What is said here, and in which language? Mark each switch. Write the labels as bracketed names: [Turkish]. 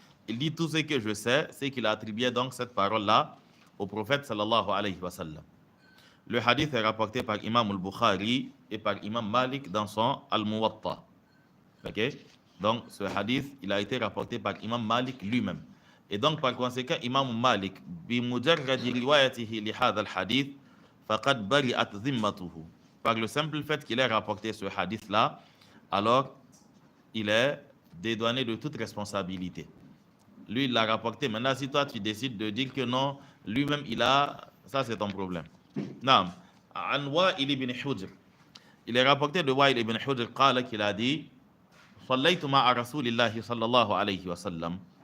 [French] Il dit tout ce que je sais, c'est qu'il attribuait donc cette parole-là au prophète sallallahu alayhi wa sallam. Le hadith est rapporté par Imam al-Bukhari et par Imam Malik dans son Al-Muwatta. Ok? Donc ce hadith, il a été rapporté par Imam Malik lui-même. Et donc par conséquent, [Arabic] Imam Malik, بمجرد روايته لهذا الحديث فقد برئت ذمته. [French] Par le simple fait qu'il ait rapporté ce hadith-là, alors il est dédouané de toute responsabilité. Lui, il l'a rapporté. Maintenant, si toi, tu décides de dire que non, lui-même, il a... Ça, c'est ton problème. Non. An Wa'il ibn Hujr. Il est rapporté de Wa'il ibn Hujr qu'il a dit [Arabic] Sallaytu ma'a Rasulillahi sallallahu alayhi wa sallam.